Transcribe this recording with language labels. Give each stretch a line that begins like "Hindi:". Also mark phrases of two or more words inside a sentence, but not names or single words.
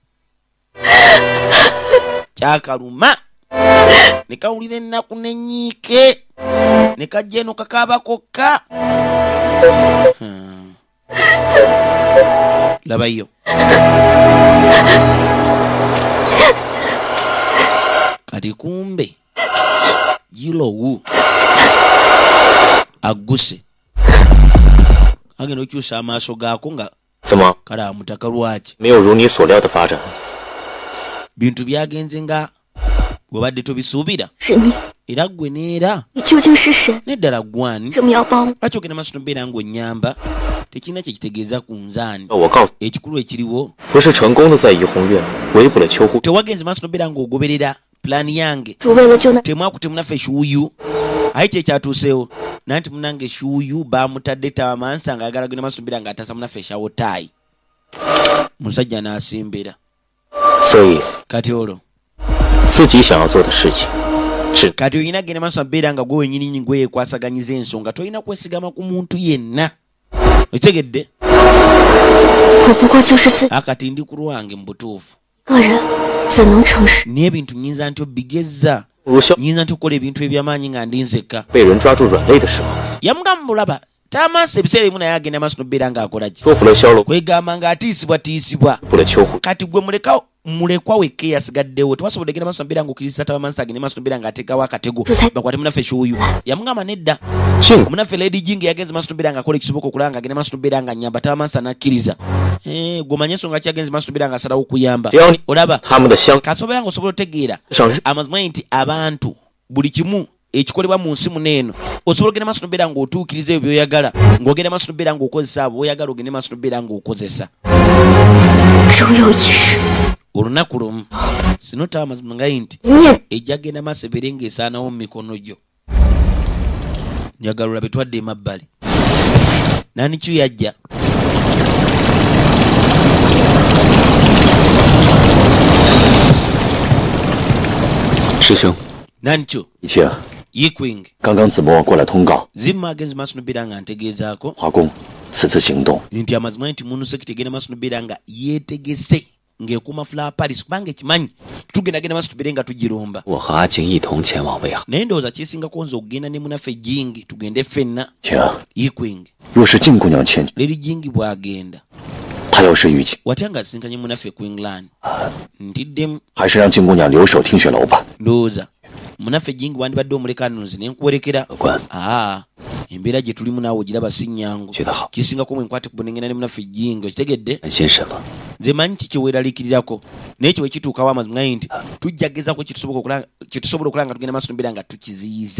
Ganda: kyakaluma ne kawulira ennaku nenyiike ne kajja eno kakaaba kokka labayo kati kumbe jilowu aguse agenda okyusa amaaso gaako nga
Chinese: 怎么
Ganda: kale amutaka lwaki
Chinese: 没有如你所料的发展？
Ganda: bintu byagenze nga webadde tobisuubira
Chinese: 是你
Ganda: era gwe neera
Chinese: 你究竟是谁？
Ganda: neddala gwani
Chinese: 为什么要帮我？
Ganda: lwaki ogenda maaso nobeera ng'onnyamba tekirina kye kitegeeza ku nzaani
Chinese: 我告诉你，
Ganda: ekikulu ekiriwo
Chinese: 不是成功的在怡红院围捕了秋户，
Ganda: tewagenze maaso nobeera ng'ogoberera pulaani yange
Chinese: 主为了救那
Ganda: temwakutte munaffe shuuyu aye kyekyatuusewo nanti munange shuuyu baamutadde tawa mansa ng'ayagala genda maaso nobeera ng'ataasa munaffe eshawo taayi musajja n'asembera
Chinese: 所以
Ganda: kati olwo
Chinese: 自己想要做的事情，只
Ganda: kati olina genda maaso nobeera nga gwe wenyini gwe yeekwasaganyiza ensonga tolina kwesigama ku muntu yenna okitegedde
Chinese: 我不过就是自己
Ganda: akati ndi ku lwange mu butuufu
Chinese: 个人，怎能诚实？
Ganda: naye ebintu nyinza nti obigezza
Chinese: 不如消
Ganda: nyinza nti okukola ebintu ebyamaanyi nga ndi nzekka
Chinese: 被人抓住软肋的时候，
Ganda: yamugamba mulaba taamaaso ebiseera ebimu naye agenda maaso nobeera ng'akola ki
Chinese: 说服了萧龙，
Ganda: kwegamba ng'atiisibwatiisibwa
Chinese: 捕了秋户，
Ganda: kati gwe mulekwa wekka eyasigaddewo tewasobodde genda maaso nobeera ng'okkiriza tawamansi agende maaso nobeera ng'ateekawo akatego bakwate munaffe shuuyu yamugamba nedda
Chinese: 进
Ganda: munaffe lady jing yagenze maaso nobeera ng'akola ekisoboka okulaba ng'agende maaso nobeera nga nyamba tawamansi anakkiriza gwomanye ensonga ki yagenze maaso nobeera ng'asalawo okuyamba
Chinese: 只要你
Ganda: olaba
Chinese: 他们的相
Ganda: kasobola ng'osobola otegeera
Chinese: 上是
Ganda: amazima nti abantu buli kimu ekikolebwa mu nsi muno eno osobola ogenda maaso nobeera ng'otuukiriza ebyo byoyagala ng'ogenda maaso nobeera ng'okozesa abo boyagala ogende maaso nobeera ng'okozesa
Chinese: 仍有一日，
Ganda: olunaku lumu sinotaba amazima nga nti
Chinese: 一念
Ganda: ejja genda maaso ebeere ng'esaanawo mu mikono gyo njagala olabe twadde emabbali nani kyu yajja
Chinese: 师兄，
Ganda: nani kyo
Chinese: 一切
Ganda: yikwing
Chinese: 刚刚子墨过来通告，
Ganda: zimma agenze maaso nobeera nga ntegeezaako
Chinese: 华工此次行动
Ganda: nti amazima nti munu sekiti egenda maaso nobeera nga yeetegese ng'ekuuma flower paris kubanga ekimanyi tugendagenda maaso tubeere nga tugiromba
Chinese: 我和阿静一同前往魏航。
Ganda: naye ndowooza kyesingako nze okugenda ne munaffe jingi tugende ffenna
Chinese: 请，
Ganda: yikwing
Chinese: 若是静姑娘前去，
Ganda: lady jingi bw'agenda
Chinese: 她要是遇见，
Ganda: watya nga asinkanye munaffe ku england ntiddemu
Chinese: 还是让静姑娘留守听雪楼吧。
Ganda: ndowooza munaffe jingi wandibadde omuleka nno nze nenkuwerekera
Chinese: 客官，
Ganda: embeera gye tulimu naawe ogiraba si nnyangu
Chinese: 觉得好，
Ganda: kisingako mwe nkwate kubonengena ne munaffe jingi okitegedde
Chinese: 担心什么？
Ganda: nze manyi ki kyeweeraliikirirako naye kye wekituukawo amazima nti tujja gezaako kyetusobola okulaba nga tugenda maaso nobeera nga tukiziyiza